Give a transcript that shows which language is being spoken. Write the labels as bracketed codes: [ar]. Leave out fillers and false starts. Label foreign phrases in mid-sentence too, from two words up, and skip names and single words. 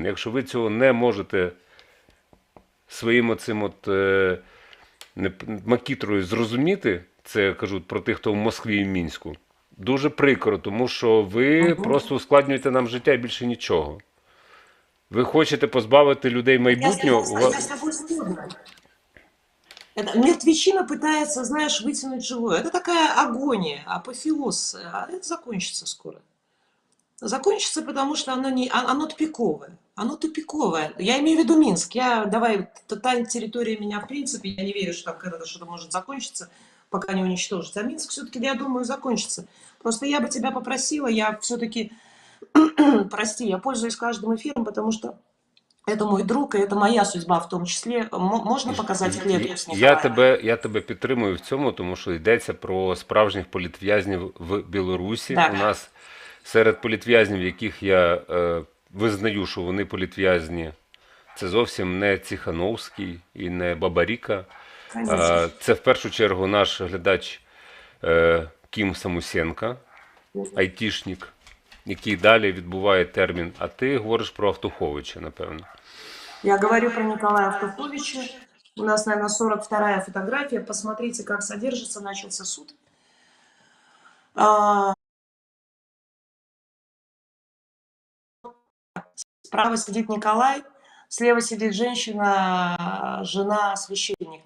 [uk] Якщо ви цього не можете своїм оцим макітрою зрозуміти, це кажуть про тих, хто в Москві і в Мінську, дуже прикро, тому що ви просто ускладнюєте нам життя і більше нічого. Ви хочете позбавити людей майбутнього. [ru] Я с тобой сходна. Мертвечина пытается, знаешь, вытянуть живое. Это такая агония, апофеоз. А это закончится скоро. Закончится, потому что оно тупиковое. Оно тупиковое. Я имею в виду Минск. Та территория меня, в принципе, я не верю, что там когда-то что-то может закончиться, пока не уничтожится. А Минск все-таки, я думаю, закончится. Просто я бы тебя попросила, я все-таки, прости, я пользуюсь каждым эфиром, потому что это мой друг, и это моя судьба в том числе. [uk] Можна показати клетку з Ніколаєва? Я тебе підтримую в цьому, тому що йдеться про справжніх політв'язнів в Білорусі. Так. У нас серед політв'язнів, яких я визнаю, що вони політв'язні. Це зовсім не Ціхановський і не Бабаріка. [ru] Конечно. [uk] Це в першу чергу наш глядач Кім Самусенка, айтішник, який далі відбуває термін. А ти говориш про Автуховича, напевно. [ru] Я говорю про Николая Автуховича. У нас, наверное, 42-я фотография. Посмотрите, как содержится. Начался суд. Справа сидит Николай, слева сидит женщина, жена священника.